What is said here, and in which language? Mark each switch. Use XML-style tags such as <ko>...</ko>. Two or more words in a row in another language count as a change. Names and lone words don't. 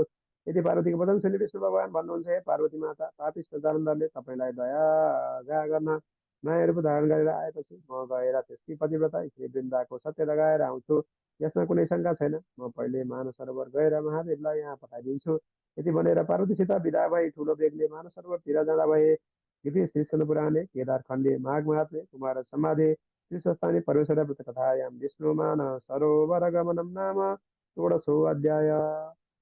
<ne>यदि पार्वतीको वचन सुनि विष्णु भगवान भन्नुहुन्छ, हे पार्वती माता, पापिष्ट जालन्धरले तपाईँलाई दया गर्न नयाँ रूप धारण गरेर आएपछि म गएर त्यसकी पतिव्रता स्त्री वृन्दाको सत्य लगाएर आउँछु। यसमा कुनै शङ्का छैन। म पहिले मानस सरोवर गएर महादेवलाई यहाँ पठाइदिन्छु। यति भनेर पार्वतीसित विदा भई ठुलो बेगले मानस सरोवरतिर जाँदा भए।</ne> <sa>इति श्रीस्कन्द पुराणे केदार खण्डे माघ महात्म्ये कुमार संवादे श्रीस्वस्थानी परमेश्वर व्रत कथायां विष्णुमान सरोवर गमनं नाम षोडशोऽध्याय।</sa>